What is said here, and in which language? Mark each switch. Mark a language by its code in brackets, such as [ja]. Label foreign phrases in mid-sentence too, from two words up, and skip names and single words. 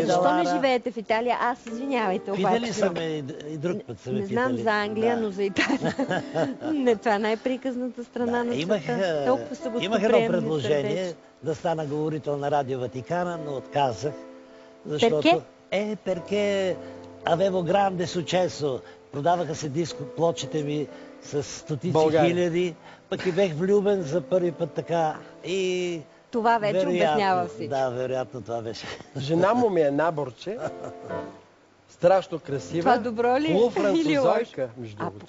[bg] Защо не живеете в Италия? Аз, извинявайте, обаче. Питали са ме и друг път са ме питали. Не знам за Англия, но за Италия. Не, това е най-приказната страна на света. Толкова са го имах едно предложение да стана говорител на Радио Ватикана, но отказах. Защото... [it] Перке avevo grande successo. [bg] Продаваха се диско, плочите ми с стотици хиляди, пък и бех влюбен за първи път така и... Това вече обяснява всичко. Да, вероятно това беше. Жена му ми е наборче, страшно красива. Това добро ли? Полуфранцузойка, между другото.